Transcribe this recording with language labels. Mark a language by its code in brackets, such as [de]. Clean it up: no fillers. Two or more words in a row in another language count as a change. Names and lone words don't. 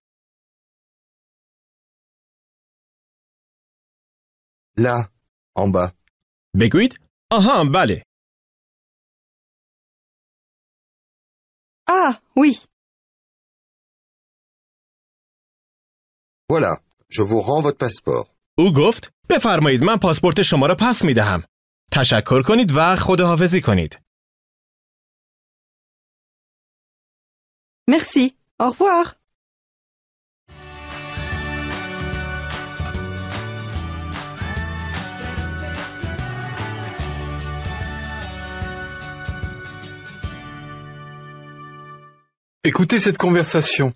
[fr] Là, en bas. [fa] بگویید آها بله. [fr] Ah, oui. Voilà, je vous rends votre passeport. [fa] او گفت بفرمایید من پاسپورت شما را پس می دهم. تشکر کنید و خداحافظی کنید. [fr] Merci. Au revoir. Écoutez cette conversation.